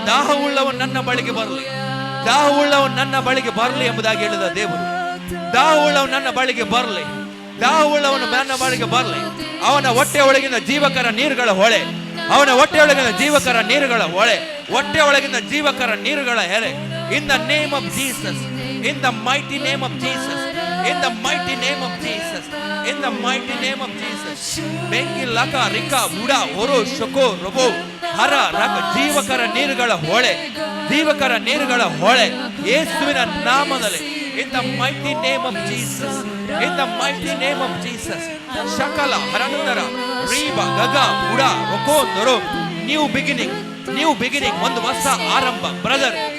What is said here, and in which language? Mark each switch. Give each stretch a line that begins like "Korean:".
Kannada: ದಾಹವುಳ್ಳವನು ನನ್ನ ಬಳಿಗೆ ಬರಲಿ, ದಾಹವುಳ್ಳವನು ನನ್ನ ಬಳಿಗೆ ಬರಲಿ ಎಂಬುದಾಗಿ ಹೇಳಿದ ದೇವರು. ದಾಹವುಳ್ಳವನು ನನ್ನ ಬಳಿಗೆ ಬರಲಿ, ದಾಹವುಳ್ಳವನು ನನ್ನ ಬಳಿಗೆ ಬರಲಿ. ಅವನ ಹೊಟ್ಟೆ ಒಳಗಿನ ಜೀವಕರ ನೀರುಗಳ ಹೊಳೆ, ಅವನ ಹೊಟ್ಟೆ ಒಳಗಿನ ಜೀವಕರ ನೀರುಗಳ ಹೊಳೆ, ಹೊಟ್ಟೆ ಒಳಗಿನ ಜೀವಕರ ನೀರುಗಳ here.
English: In the name of Jesus, in the mighty name of Jesus, in the mighty name of Jesus, in the mighty name of Jesus.
Kannada: ಬೆಂಕಿ ಲಕ ರಿಕ ಉಡ ಹೊರೋ ಶೊಕೋ ರೊಬೋ ಹರ ರಕ ಜೀವಕರ ನೀರುಗಳ ಹೊಳೆ, ಜೀವಕರ ನೀರುಗಳ ಹೊಳೆ ಯೇಸುವಿನ ನಾಮದಲ್ಲಿ.
English: In the mighty name of Jesus, in the mighty name of Jesus. ಶಕಲ ಹರಂದರ ರೀಬ ಗಗ ಉಡ ರೊಕೋ ನರೋ. New beginning, new beginning.
Kannada: ಒಂದು ಹೊಸ ಆರಂಭ. Brother,